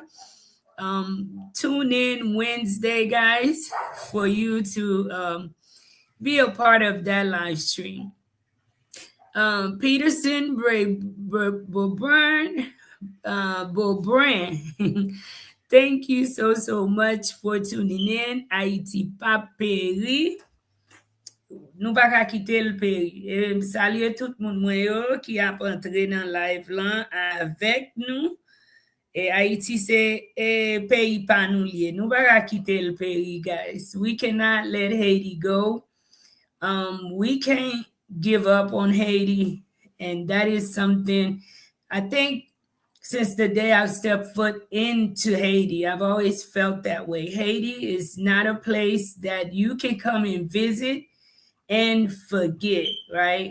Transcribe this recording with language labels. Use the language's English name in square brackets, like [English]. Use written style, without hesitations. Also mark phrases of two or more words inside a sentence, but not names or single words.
[English] Tune in Wednesday, guys, for you to be a part of that live stream. Peterson Beaubrand. Thank you so much for tuning in. [Haitian Creole] Haiti pa peri. Nou pa ka kite l peri. Salye tout moun mwen yo ki ap entre nan live lan avek nou. Haiti se pays pa nou liye. Nou pa ka kite l peri, guys. [English] We cannot let Haiti go. We can't give up on Haiti. And that is something I think since the day I've stepped foot into Haiti, I've always felt that way. Haiti is not a place that you can come and visit and forget, right?